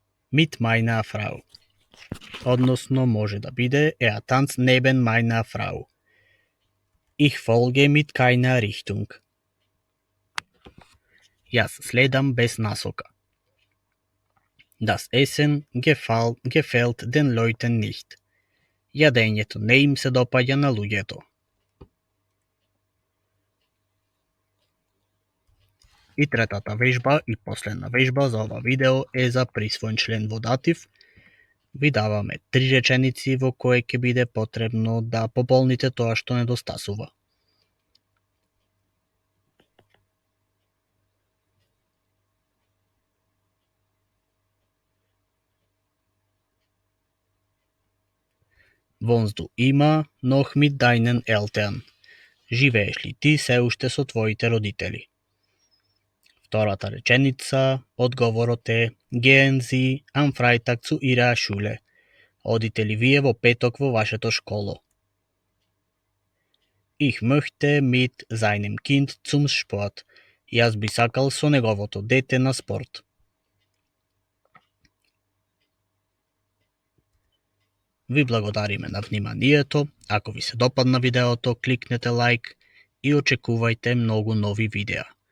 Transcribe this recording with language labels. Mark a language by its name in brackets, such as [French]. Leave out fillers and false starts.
[German] Mit meiner Frau. [Macedonian] Односно може да биде [German] Er tanzt neben meiner Frau. Ich folge mit keiner Richtung. [Macedonian] Јас следам без насока. [German] Das Essen gefällt den Leuten nicht. [Macedonian] Јадењето не им се допаѓа на луѓето. И третата вежба и последна вежба за ова видео е за присвоен член во датив. Ви даваме 3 реченици во кое ќе биде потребно да пополните тоа што недостасува. [German] Wohnst du immer noch mit deinen Eltern? [Macedonian] Живееш ли ти се уште со твоите родители? Втората реченица, одговорот е [German] Gehen Sie am Freitag zu Ihrer Schule. [Macedonian] Одите ли вие во петок во вашето школо? [German] Ich möchte mit seinem Kind zum Sport. [Macedonian] Јас би сакал со неговото дете на спорт. Ви благодариме на вниманието. Ако ви се допадна видеото, кликнете лайк и очекувајте многу нови видеа.